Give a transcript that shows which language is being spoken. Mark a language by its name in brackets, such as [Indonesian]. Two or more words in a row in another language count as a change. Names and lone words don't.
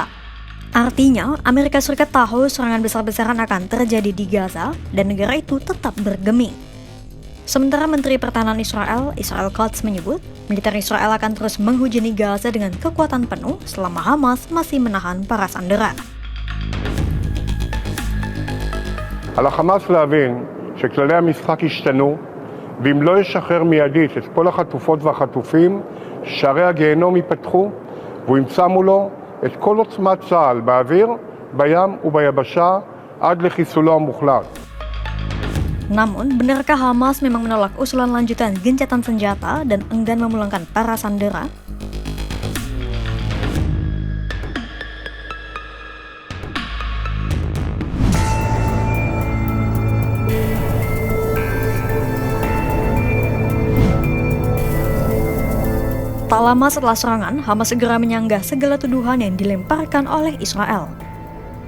[Indonesian] Artinya, Amerika Serikat tahu serangan besar-besaran akan terjadi di Gaza dan negara itu tetap bergeming. Sementara Menteri Pertahanan Israel, Israel Katz menyebut, militer Israel akan terus menghujani Gaza dengan kekuatan penuh selama Hamas masih menahan para sandera. [Hebrew] על החמאס להבין שכללי המשחק השתנו, ואם לא ישחרר מיידית את כל החטופות והחטופים, שערי הגיהנום ייפתחו, והוא ימצא מולו את כל עוצמת צה"ל באוויר, בים וביבשה, עד לחיסולו המוחלט. [Indonesian] Namun, benarkah Hamas memang menolak usulan lanjutan gencatan senjata dan enggan memulangkan para sandera? Tak lama setelah serangan, Hamas segera menyanggah segala tuduhan yang dilemparkan oleh Israel.